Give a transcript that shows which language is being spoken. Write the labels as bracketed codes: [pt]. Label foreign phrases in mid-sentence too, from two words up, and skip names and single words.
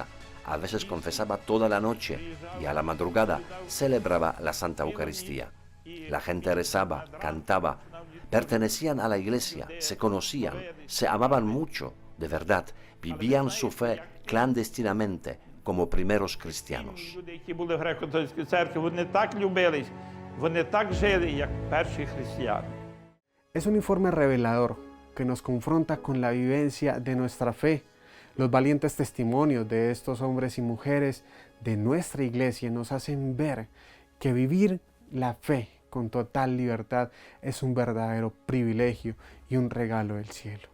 [es] A veces confesaba toda la noche y a la madrugada celebraba la Santa Eucaristía. La gente rezaba, cantaba, pertenecían a la iglesia, se conocían, se amaban mucho, de verdad, vivían su fe clandestinamente como primeros cristianos. [uk] Люди, які були в греко-католицькій церкві, вони так любились, вони так жили, як перші християни. [es] Es un informe revelador que nos confronta con la vivencia de nuestra fe. Los valientes testimonios de estos hombres y mujeres de nuestra iglesia nos hacen ver que vivir la fe con total libertad es un verdadero privilegio y un regalo del cielo.